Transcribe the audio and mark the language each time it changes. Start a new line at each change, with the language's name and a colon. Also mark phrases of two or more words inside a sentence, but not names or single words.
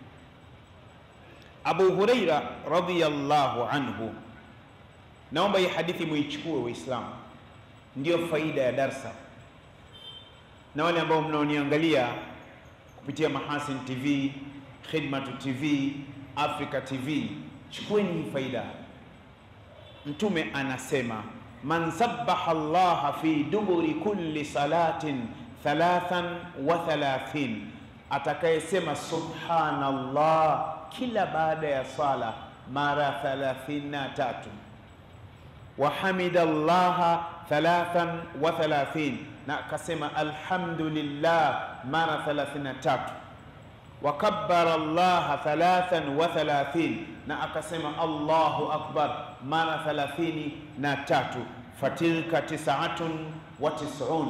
Swahili: Abu Huraira
Arabic: رضي الله عنه,
Swahili: naomba hii hadithi muichukue Waislamu, ndio faida ya darsa. Na wale ambao mnaoniangalia kupitia Mahasin TV, Khidmatu TV, Africa TV, chukueni hii faida. Mtume anasema,
Arabic: من سبح الله في دبر كل صلاة 33,
Swahili: atakayesema subhanallah kila baada ya sala mara 33,
Arabic: وحمد الله
Swahili: 33, na akasema alhamdulillah mara 33,
Arabic: وكبر الله
Swahili: 33, na akasema
Arabic: الله أكبر
Swahili: mara 33, fatilka 99.